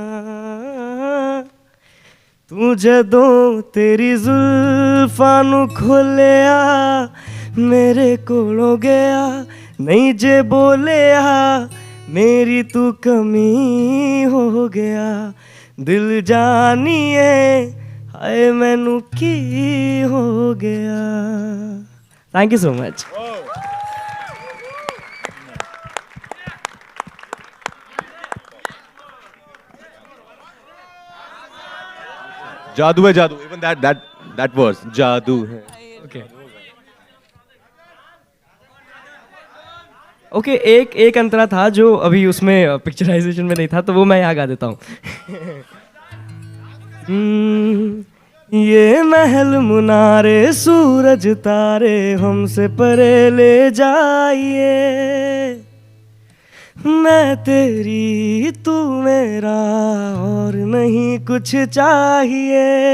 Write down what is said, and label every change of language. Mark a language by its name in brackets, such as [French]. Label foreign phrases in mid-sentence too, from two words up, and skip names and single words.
[Punjabi] ਤੂ ਜਦੋਂ ਤੇਰੀ ਜ਼ੁਲਫ਼ਾਂ ਨੂ ਖੋਲ੍ਹਿਆ ਮੇਰੇ ਕੋਲੋਂ ਗਿਆ ਨਹੀਂ ਜੇ ਬੋਲਿਆ ਮੇਰੀ ਤੂ ਕਮੀ ਹੋ ਗਿਆ ਦਿਲ ਜਾਨੀਏ ਹਾਏ ਮੈਨੂ ਕੀ ਹੋ ਗਿਆ [English] thank you so much [Hindi] जादू है जादू [English] even that verse [Hindi] जादू है ओके एक अंतरा था जो अभी उसमें पिक्चराइजेशन में नहीं था तो वो मैं यहाँ गा देता हूँ ये महल मुनारे सूरज तारे हमसे परे ले जाइए मैं तेरी तू मेरा और नहीं कुछ चाहिए